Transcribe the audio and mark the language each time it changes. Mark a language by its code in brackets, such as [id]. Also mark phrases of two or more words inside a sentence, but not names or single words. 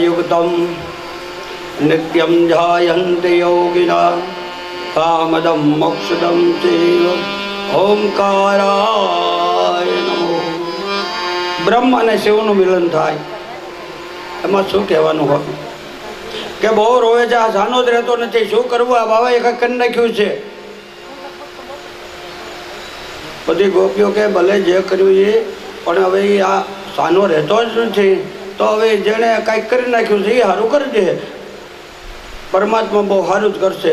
[sa] शाश्वतं नित्यं ध्यायन्ति योगिनः कामदं मोक्षदं चैव ओंकाराय नमो। [gu] બ્રહ્મ અને શિવનું મિલન થાય એમાં શું કહેવાનું હોય કે બહુ રોવે છે, આ સાનો જ રહેતો નથી, શું કરવું, આ બાબાએ કંઈક કરી નાખ્યું છે. બધી ગોપીઓ કે ભલે જે કર્યું એ, પણ હવે આ સાનો રહેતો જ નથી, તો હવે જેણે કાંઈક કરી નાખ્યું છે એ સારું કરી દે, પરમાત્મા બહુ સારું જ કરશે.